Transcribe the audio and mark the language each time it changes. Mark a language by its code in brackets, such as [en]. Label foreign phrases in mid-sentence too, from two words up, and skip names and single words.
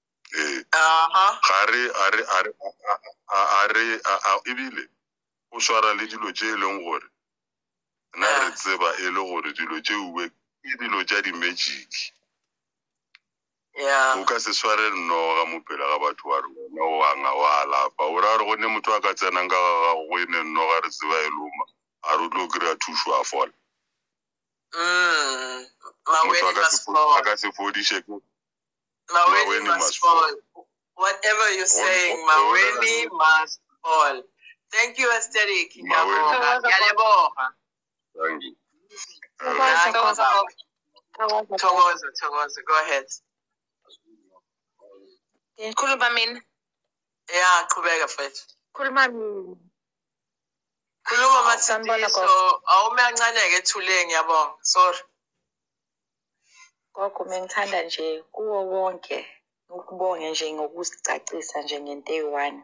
[nso] ebile o swara le dilo tše e leng gore na re tseba e le gore dilo tšeuwe ke dilo tša di-magic o ka se sware noga mophela ga batho ba re wena o anga wa alafa o ra gore go ne motho a ka tsenang ka gago go e ne noga re tseba e loma a re o tlo kry-a thuso a fola motho a ka se fodiše [en] Maweni must fall. Whatever you're saying, Maweni must fall. Thank you, Aesthetic. Thank you. Togoza. Go ahead. [zu] Khuluma mina. Yeah, qhubeka mfethu. Khuluma mina. Khuluma Matshidiso, awume kancane-ke ethuleni ngiyabonga. [en] Sorry. [zu] Gogo ngithanda nje kuwo wonke ukubonge nje ngokusicacisa nje ngento eyi-1.